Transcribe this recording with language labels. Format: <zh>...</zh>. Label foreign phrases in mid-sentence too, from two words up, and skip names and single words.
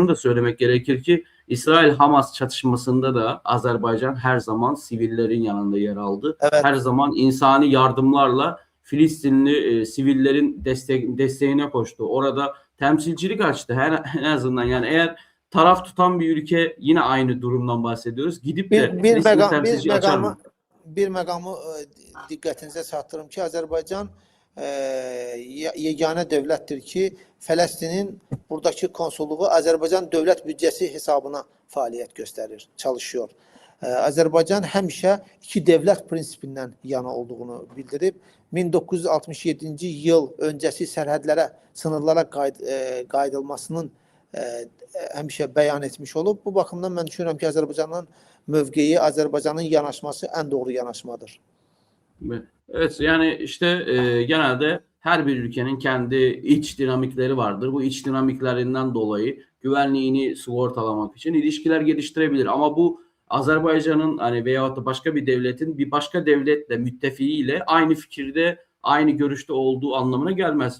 <tr>şunu da söylemek gerekir ki İsrail-Hamas çatışmasında da Azerbaycan her zaman sivillerin yanında yer aldı. Her Evet. zaman insani yardımlarla Filistinli sivillerin desteğine koştu. Orada temsilcilik açtı. En azından yani eğer taraf tutan bir ülke yine aynı durumdan bahsediyoruz. Gidip de</tr> <az>Bir</az> <tr>Filistin'e</tr> <az>məqam bir</az> <tr>temsilci açar</tr> <az>məqamı</az> <tr>mı?</tr> <az>bir məqamı diqqətinizə çatdırım ki, Azərbaycan yeganə dövlətdir ki, Fələstinin buradakı konsulluğu Azərbaycan dövlət büdcəsi hesabına fəaliyyət göstərir, çalışıyor. Azərbaycan həmişə iki dövlət prinsipindən yana olduğunu bildirib. 1967-ci yıl öncəsi sərhədlərə, sınırlara qaydılmasının həmişə bəyan etmiş olub. Bu baxımdan mən düşünürəm ki, Azərbaycanın mövqeyi, Azərbaycanın yanaşması en doğru yanaşmadır.</az> <tr>Evet yani işte genelde her bir ülkenin kendi iç dinamikleri vardır. Bu iç dinamiklerinden dolayı güvenliğini sigortalamak için ilişkiler geliştirebilir. Ama bu Azerbaycan'ın hani veyahut da başka bir devletin bir başka devletle müttefiğiyle aynı fikirde aynı görüşte olduğu anlamına gelmez.</tr>